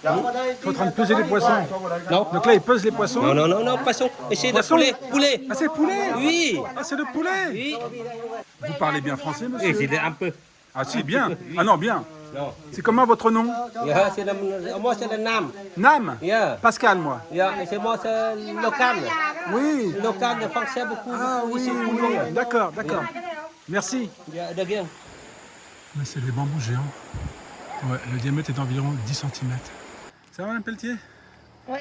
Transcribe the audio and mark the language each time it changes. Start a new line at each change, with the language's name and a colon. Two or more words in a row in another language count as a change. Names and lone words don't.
French: Ils sont en train de peser les poissons. Non. Donc là, ils pesent les poissons. Non, poisson. Et c'est de Poisson. poulet. Ah, c'est poulet. Oui. Ah, c'est le poulet. Oui. Vous parlez bien français, monsieur? Et c'est un peu. Ah si, bien. Ah non, bien. Non. C'est comment votre nom? Yeah, moi, c'est le Nam. Nam. Yeah. Pascal, moi. Yeah, et c'est moi, c'est local. Oui. Local de français beaucoup. Ah oui, ici, tout le oui. monde. D'accord, d'accord. Merci. Yeah, de rien. Mais c'est des bambous géants. Ouais, le diamètre est d'environ 10 cm. Ça va, un Pelletier? Ouais.